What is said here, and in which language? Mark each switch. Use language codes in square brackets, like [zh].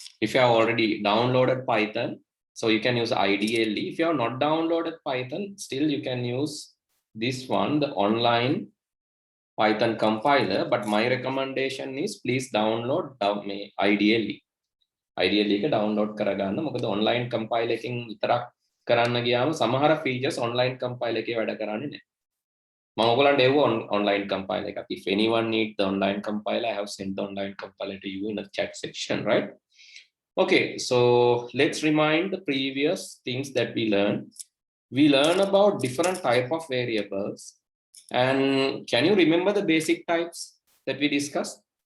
[en] If you have already downloaded Python, so you can use IDLE. If you have not downloaded Python, still you can use this one, the online Python compiler. But my recommendation is please download IDLE. [si] IDLE එක download කරගන්න. මොකද online compiler එකකින් විතරක් කරන්න ගියාම සමහර features online compiler එකේ වැඩ කරන්නේ නැහැ. මම ඔයගලන්ට එව්ව online compiler එකක්. [en] If anyone need the online compiler, I have sent the online compiler to you in the chat section, right? Okay, so let's remind the previous things that we learned. We learn about different type of variables. And can you remember the basic types that we discussed?